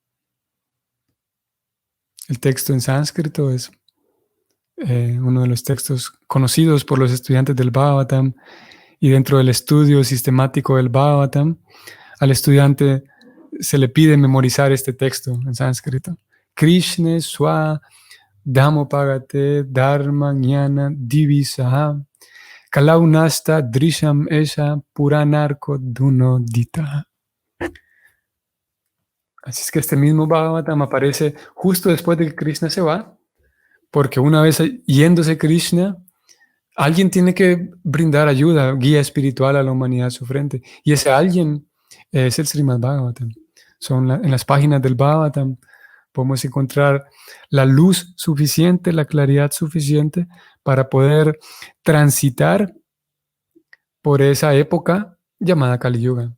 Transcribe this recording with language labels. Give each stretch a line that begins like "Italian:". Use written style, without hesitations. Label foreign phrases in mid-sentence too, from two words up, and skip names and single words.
Spanish: El texto en sánscrito es uno de los textos conocidos por los estudiantes del Bhagavatam, y dentro del estudio sistemático del Bhagavatam, al estudiante se le pide memorizar este texto en sánscrito.
Sanskrit: Krishna swa dhammopagate dharma jnana divisaha kalaunasta drisham esha puranarko dunodita.
Spanish: Así es que este mismo Bhagavatam aparece justo después de que Krishna se va, porque una vez yéndose Krishna, Alguien tiene que brindar ayuda, guía espiritual a la humanidad sufriente. Y ese alguien es el Srimad Bhagavatam. En las páginas del Bhagavatam podemos encontrar la luz suficiente, la claridad suficiente para poder transitar por esa época llamada Kali Yuga.